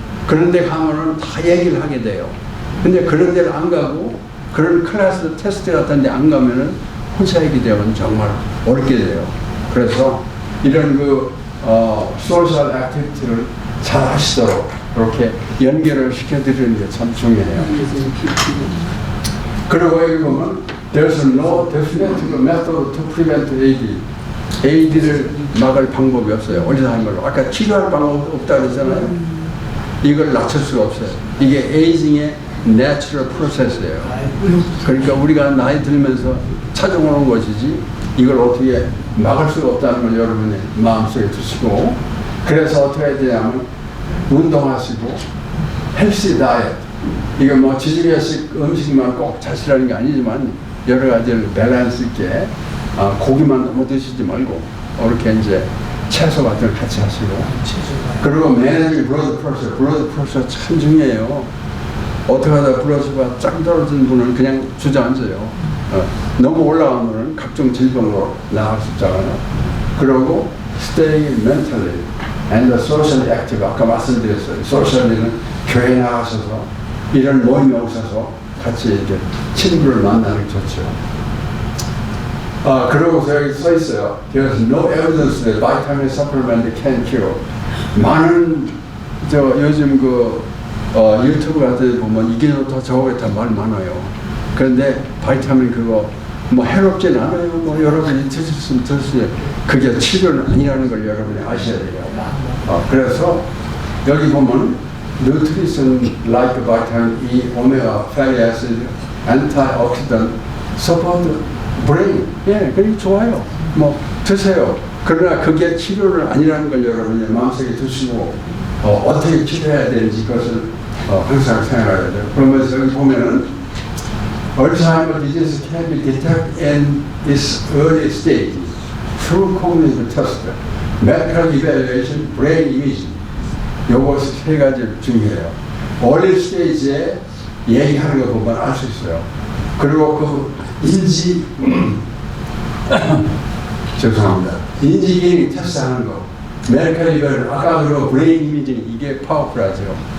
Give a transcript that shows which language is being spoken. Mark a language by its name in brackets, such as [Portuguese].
[Korean] 그런 데 가면은 다 얘기를 하게 돼요. 근데 그런 데를 안 가고 그런 클래스 테스트 같은 데 안 가면은 혼자 얘기 되면 정말 어렵게 돼요. 그래서 이런 소셜 액티비티를 잘 하시도록 그렇게 연결을 시켜드리는 게 참 중요해요. 그리고 여기 보면 [English] There's no definitive method to prevent AD. [Korean] AD를 막을 방법이 없어요. 어디서 하는 걸로. 아까 치료할 방법 없다고 그러잖아요. 이걸 낮출 수가 없어요. 이게 에이징의 내추럴 프로세스예요. 그러니까 우리가 나이 들면서 찾아오는 것이지 이걸 어떻게 막을 수가 없다는 걸 여러분의 마음속에 두시고, 그래서 어떻게 해야 되냐면 운동하시고 헬시 다이어트, 이거 뭐 지중해식 음식만 꼭 자시라는 게 아니지만 여러 가지를 밸런스 있게 고기만 너무 드시지 말고 이렇게 이제 채소 같은 걸 같이 하시고, 그리고 매니징 블러드 프레셔 참 중요해요. 어떻게 하다 블러드가 쫙 떨어진 분은 그냥 주저앉아요. 너무 올라가면 각종 질병으로 나갈 수 있잖아요. 그리고 [English] staying mentally and socially active, [Korean] 아까 말씀드렸어요. socially는 교회 나가셔서 이런 모임에 오셔서 같이 이렇게 친구를 만나는 게 좋죠. 그러고서 여기 써 있어요. [English] There's no evidence that vitamin supplement can cure. [Korean] 많은 요즘 유튜브 같은 데 보면 이게 좋다 저거 좋다 말 많아요. 그런데 바이타민 그거 뭐 해롭진 않아요. 뭐 여러분이 드셨으면 드세요. 그게 치료는 아니라는 걸 여러분이 아셔야 돼요. 그래서 여기 보면 [English] nutrition like vitamin E, omega fatty acid, antioxidant, support brain. [Korean] 예, 그게 좋아요. 뭐 드세요. 그러나 그게 치료는 아니라는 걸 여러분이 마음속에 두시고 어떻게 치료해야 되는지 그것을 항상 생각해야 돼요. 그러면서 여기 보면은 [English] Alzheimer's disease can be detected in its early stage through cognitive test, medical evaluation, brain imaging. [Korean] 요거 세 가지 중요해요. early stage에 얘기하는 거 보면 알 수 있어요. 그리고 그 인지 죄송합니다. 인지 기능 테스트하는 거, medical evaluation, 아까 그리고 brain imaging 이게 파워풀하죠.